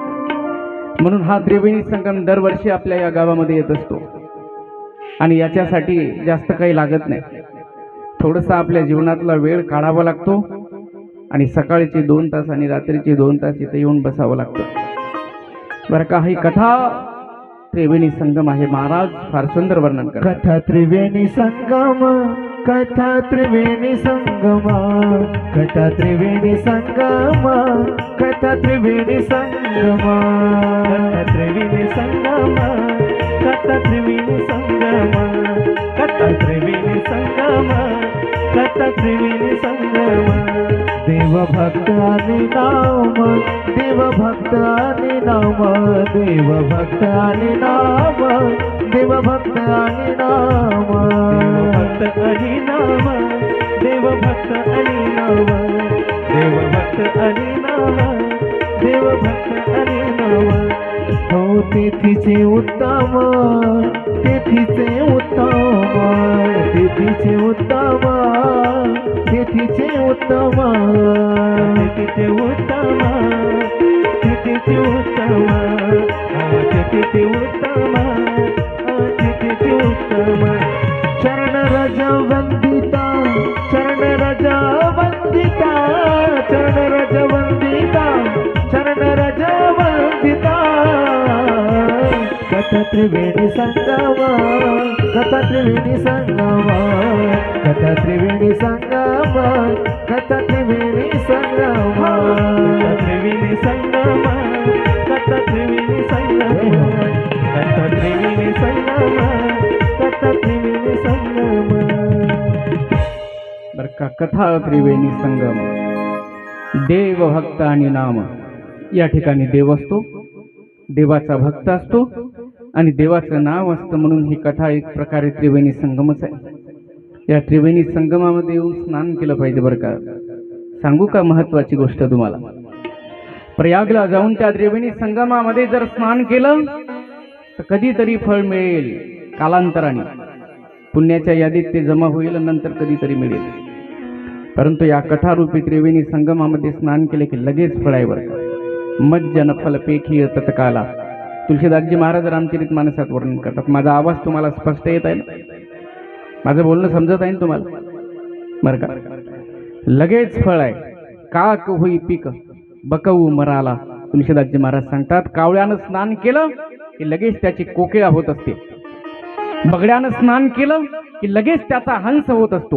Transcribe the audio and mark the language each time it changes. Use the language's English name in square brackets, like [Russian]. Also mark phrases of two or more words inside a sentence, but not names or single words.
[Marathi] म्हणून हा त्रिवेणी संगम दरवर्षी आपल्या या गावामध्ये येत असतो आणि याच्यासाठी जास्त काही लागत नाही। थोडंसं आपल्या जीवनातला वेळ काढावा लागतो आणि सकाळचे 2 तास आणि रात्रीचे 2 तास इथे येऊन बसावं लागतं बरं का। ही कथा त्रिवेणी संगम आहे। महाराज फार सुंदर वर्णन करतात। कथा त्रिवेणी संगम, कथा त्रिवेणी संगम, कथा त्रिवेणी संगम, कथा त्रिवेणी संगम, कथा त्रिवेणी संगम, कथा त्रिवेणी संगम, कथा त्रिवेणी संगम, कथा त्रिवेणी संगम। देव भक्त आणि नाम, देव भक्त आणि नाम, देव भक्त आणि नाम, देव भक्त आणि नाम, देव भक्त आणि नाम, देव भक्त आणि नाम, देव भक्त आणि नाम, देव भक्त आणि नाम। हो तेथीचे उत्तम, तेथीचे उत्तम, तेथीचे उत्तम, तेथीचे उत्तम, तेथीचे उत्तम, तेथीचे उत्तम, तेथीचे उत्तम, तेथीचे उत्तम। चरण रज वंदिता, चरण रज वंदिता, चरण रज वंदिता, चरण रज वंदिता। कथा त्रिवेणी संगम, कथा त्रिवेणी संगम, कथा त्रिवेणी संगम, कथा त्रिवेणी संगम, कथा त्रिवेणी संगम, कथा त्रिवेणी संगम, कथा त्रिवेणी संगम, कथा त्रिवेणी संगम बरं का। कथा त्रिवेणी संगम, देव भक्त आणि नाम। या ठिकाणी देव असतो, देवाचा भक्त असतो आणि देवाचं नाव असतं। म्हणून ही कथा एक प्रकारे त्रिवेणी संगमच आहे। या त्रिवेणी संगमामध्ये येऊन स्नान केलं पाहिजे बरं का। सांगू का महत्वाची गोष्ट तुम्हाला? प्रयागला जाऊन त्या त्रिवेणी संगमामध्ये जर स्नान केलं तर कधीतरी फळ मिळेल, कालांतराने पुण्याच्या यादीत ते जमा होईल, नंतर कधीतरी मिळेल. परंतु या कथारूपी त्रिवेणी संगमामध्ये स्नान केले की लगेच फळ आहे बरं. [Awadhi] मज्जन फल पेखी तत्काला. [Marathi] तुलसीदासजी महाराज रामचरित मानसात वर्णन करतात. माझा आवाज तुम्हाला स्पष्ट येत आहे ना? माझं बोलणं समजत आहे ना तुम्हाला? बरं का? लगेच फळ आहे. [Awadhi] काक होई पीक बकवू मराला. [Marathi] तुलसीदासजी महाराज सांगतात, कावळ्यानं स्नान केलं की लगेच त्याची कोकिळा होत असते, बगड्यानं स्नान केलं की लगेच त्याचा हंस होत असतो.